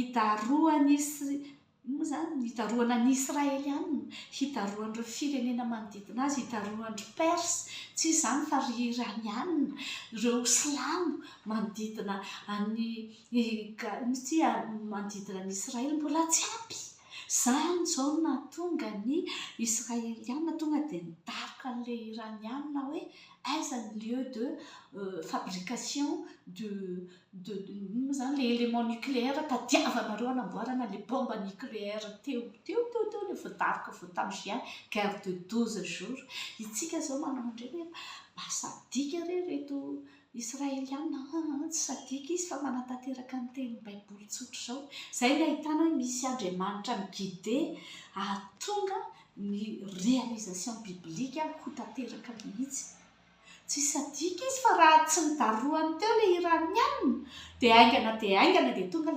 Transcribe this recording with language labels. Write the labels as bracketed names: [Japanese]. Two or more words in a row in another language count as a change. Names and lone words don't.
[Malagasy] hitaroana ny Israelianina hitaroan'ireo firenena manodidina azy hitaroan'ireo Perse tsy izany fa ry Iranianina ireo Silamo manodidina manodidina ny Israely mbola tsy ampy zany zao nahatonga ny Israelianina tonga dia nidaroka an'ilay Iranianina hoe aiza ny [French] lieu de fabrication [Malagasy] zany [French] le élément nucléaire [Malagasy] tadiavanareo hanamboarana [French] le bombe nucléaire [Malagasy] teo le voadaroka tamin'ny [French] juin guerre de 12 jours [Malagasy] itsika zao manao andreny hoe mba sadika reto Israelianina tsy sadika izy fa manatanteraka ny teny baiboly tsotro zao zay no ahitana hoe misy Andriamanitra miguide ahatonga ny [French] réalisation biblique [Malagasy] ho tanteraka mihitsy tsy sadika izy fa raha tsy nidaroany teo le Iranianina dia aingana dia tonga